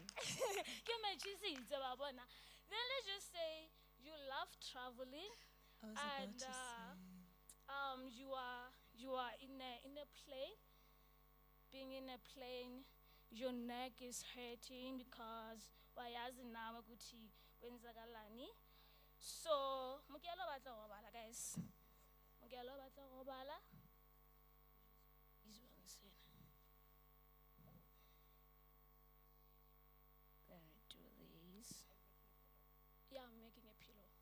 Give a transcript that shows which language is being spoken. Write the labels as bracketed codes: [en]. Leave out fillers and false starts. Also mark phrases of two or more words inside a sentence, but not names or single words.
[en] Give me cheese, babona. Then let's just say you love traveling I was and about to say. you are in a plane. Being in a plane, your neck is hurting because [zu] wayazi nawe ukuthi kwenzakalani. [tn] So mukelo batla go bala, guys. Mukelo batla go bala. [en] Gonna do these. Yeah, I'm making a pillow.